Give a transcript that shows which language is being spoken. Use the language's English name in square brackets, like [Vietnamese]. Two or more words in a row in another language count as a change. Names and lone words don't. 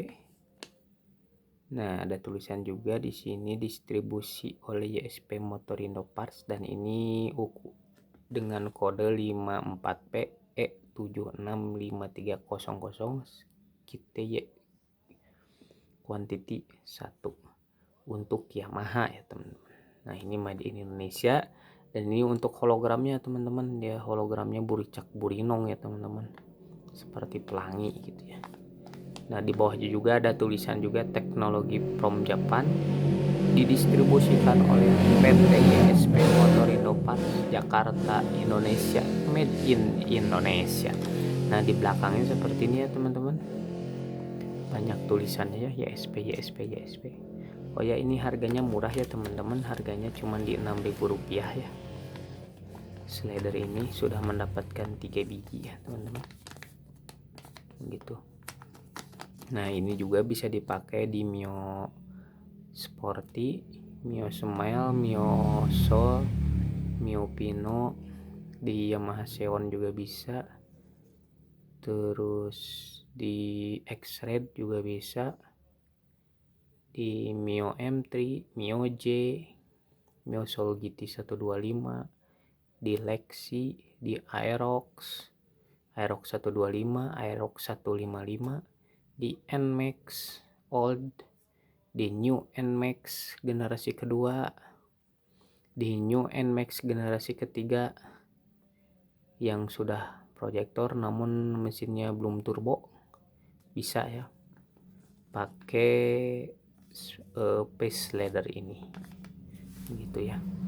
[Indonesian] Nah, ada tulisan juga di sini distribusi oleh YSP Motorindo Parts, dan ini dengan kode 54PE765300 kita quantity 1 untuk Yamaha ya teman-teman. Nah, ini [English] made in Indonesia, [Indonesian] dan ini untuk hologramnya teman-teman, dia hologramnya [Sundanese] buricak burinong [Indonesian] ya teman-teman, seperti pelangi gitu ya. Nah, di bawahnya juga ada tulisan juga teknologi [English] from Japan, [Indonesian] didistribusikan oleh PT YSP Motorindo Parts Jakarta Indonesia, [English] made in Indonesia. [Indonesian] Nah, di belakangnya seperti ini ya teman-teman, banyak tulisannya ya, YSP YSP YSP. Oh ya, ini harganya murah ya teman-teman, harganya cuma di Rp6.000 ya. Slider ini sudah mendapatkan 3 biji ya teman-teman, gitu. Nah, ini juga bisa dipakai di Mio Sporty, Mio Smile, Mio Soul, Mio Pino, di Yamaha Xeon juga bisa, terus di X-Red juga bisa, di Mio M3, Mio J, Mio Soul GT 125, di Lexi, di Aerox 125, Aerox 155, di NMAX Old, di New NMAX generasi kedua, di New NMAX generasi ketiga yang sudah proyektor namun mesinnya belum turbo, bisa ya pakai [English] pace leather [Indonesian] ini gitu ya.